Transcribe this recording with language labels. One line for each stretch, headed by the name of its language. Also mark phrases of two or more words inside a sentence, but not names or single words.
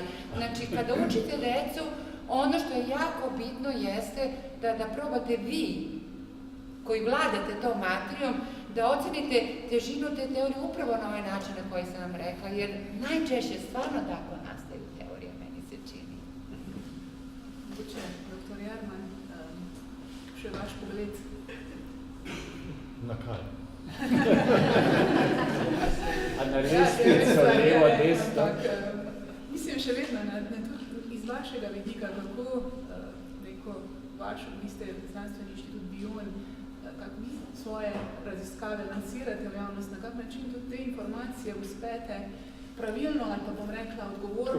Serbian: Znači, kada učite decu, ono što je jako bitno jeste da probate vi, koji vladate tom materijom, da ocenite težinu te teorije upravo na ovaj način na koji sam vam rekla, jer najčešće stvarno tako nastaju teorije, meni se čini.
Slovenian: Mogoče, doktor Jerman, še vaš pogled. Na kaj? A na lestvico, levo, desno? Mislim, še vedno, tudi iz vašega vidika, kako vi ste znanstveni inštitut Bion, kako vi svoje raziskave lansirate v javnost, na kak način tudi te informacije uspete pravilno ali pa bom rekla odgovorno.